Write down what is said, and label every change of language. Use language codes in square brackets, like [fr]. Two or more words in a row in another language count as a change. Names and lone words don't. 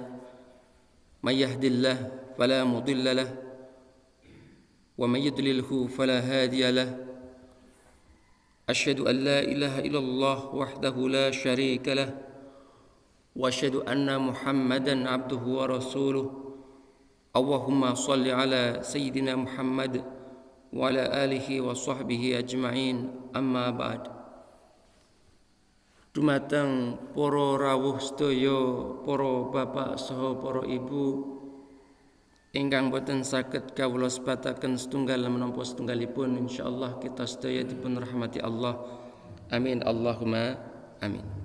[ar] من يهده الله فلا مضل له ومن يضلله فلا هادي له أشهد أن لا إله إلا الله وحده لا شريك له وأشهد أن محمدا عبده ورسوله اللهم صل على سيدنا محمد وعلى آله وصحبه أجمعين أما بعد. [jv] Dumateng para rawuh sedaya, para bapak saha para ibu ingkang boten saged kawula sebataken setunggal menapa setunggalipun, insyaallah kita sedaya dipun rahmati Allah. [ar] آمين اللهم آمين.